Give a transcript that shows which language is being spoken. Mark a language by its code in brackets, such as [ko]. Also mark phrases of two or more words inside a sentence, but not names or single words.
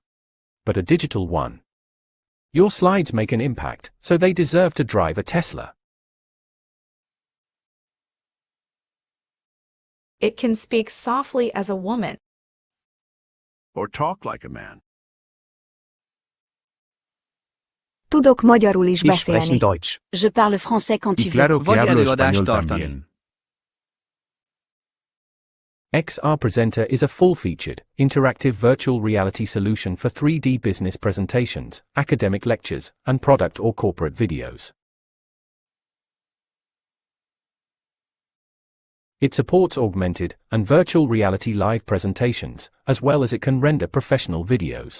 [en] But a digital one. Your slides make an impact, so they deserve to drive a Tesla. It can speak softly as a woman. Or talk like a man. [hu] Tudok magyarul is [de] Ich spreche [hu] beszélni. [de] Deutsch. [fr] Je parle français quand tu [es] Y [fr] veux. [es] claro que [hu] Vagy [es] hablo [hu] előadást [es] español [hu] tartani. [es] también. [en] XRPresenter is a full-featured, interactive virtual reality solution for 3D business presentations, academic lectures, and product or corporate videos. It supports augmented and virtual reality live presentations, as well as it can render professional videos.